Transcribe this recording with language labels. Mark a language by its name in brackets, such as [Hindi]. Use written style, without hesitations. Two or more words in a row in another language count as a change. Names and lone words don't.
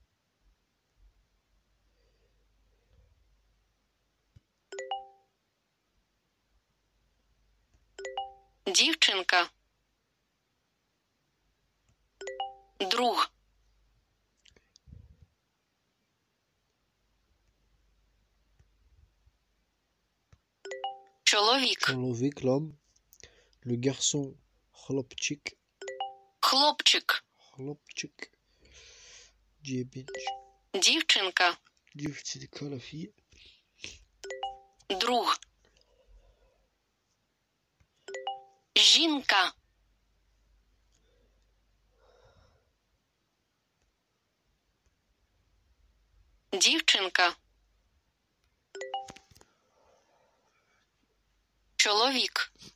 [Ukrainian] Дівчинка. Друг. Чоловік. [French] Cholovik, l'homme. Le garçon. [Ukrainian] Хлопчик. Хлопчик. Хлопчик. Дебич. Дівчинка. Девчонка, [French] la fille. [Ukrainian] Друг. Жінка. Дівчинка. Чоловік.